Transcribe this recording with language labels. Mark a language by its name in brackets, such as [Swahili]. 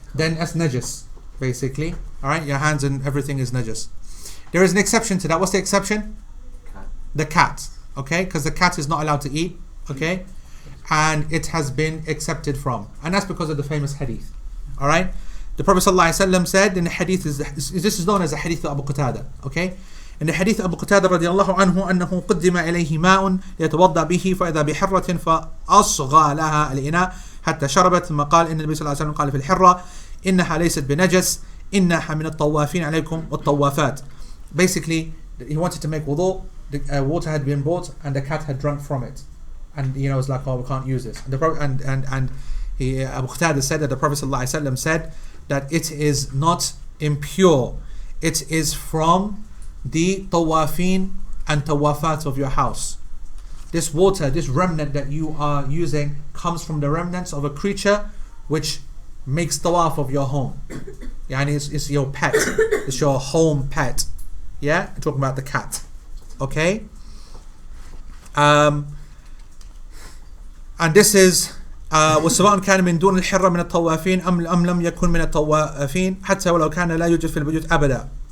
[English] Then that's najas, basically. All right, your hands and everything is najas. There is an exception to that. What's the exception? Cat. The cat, okay, because the cat is not allowed to eat, okay, and it has been accepted from, and that's because of the famous hadith. All right, the Prophet ﷺ said in the hadith, this is known as the hadith of Abu Qatada, okay. [Arabic] In the hadith of Abu Qatada radiallahu anhu أنه قدم إليه ماء ليتوضأ به فإذا بحرة فأصغى لها الإناء حتى شربت ثم قال إن النبي صلى الله عليه وسلم قال في الحرة إنها ليست بنجس إنها من الطوافين عليكم والطوافات. [English] Basically, he wanted to make wudu. The water had been brought and the cat had drunk from it, and it was like, oh, we can't use this. And the Prophet Abu Qatada said that the Prophet ﷺ said that it is not impure. It is from the tawafin and tawafat of your house. This water, this remnant that you are using, comes from the remnants of a creature which makes tawaf of your home. Yani it's your pet. It's your home pet. Yeah? I'm talking about the cat. Okay? And this is [Arabic] وسواء كان من دون الحرة من الطوافين أم لم يكن من الطوافين حتى ولو كان لا يوجد في البيوت أبدا.